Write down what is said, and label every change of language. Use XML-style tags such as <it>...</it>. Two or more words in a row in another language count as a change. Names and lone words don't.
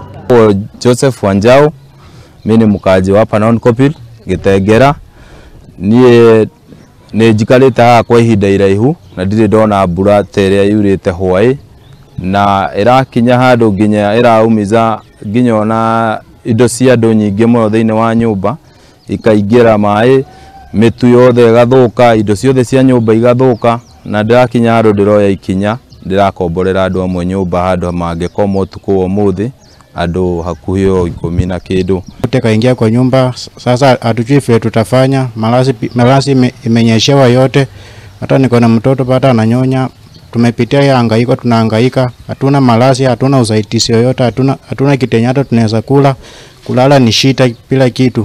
<sw>Joseph Wanjao, mimi ni mkaji hapa Noonkopir, Kitengera.</sw> <ki>Ni jikarita kwa ihinda iraihu na ndire ndona mbura teria yurite hwai na irakinya handu nginya iraumiza nginya ona indo cia andu nyingi muno thiini wa nyumba ikaingira mai, mitu yothe igathuka, indo ciothe cia nyumba igathuka, na ndirakinya handu ndiroya ikinya ndirakomborera andu amwe nyumba handu mangikoma utuku umuthi andu hakuhi 10 na kindu.</ki> <sw>Kaingia kwa nyumba, sasa hatujui vile tutafanya. Malasi imenyeshewa yote, hata niko na mtoto bado ananyonya. Tumepitia ya hangaiko, tunahangaika, hatuna malasi, hatuna usaidizi yoyote, hatuna kitenyato tunaweza kula, kulala ni shida bila kitu.</sw>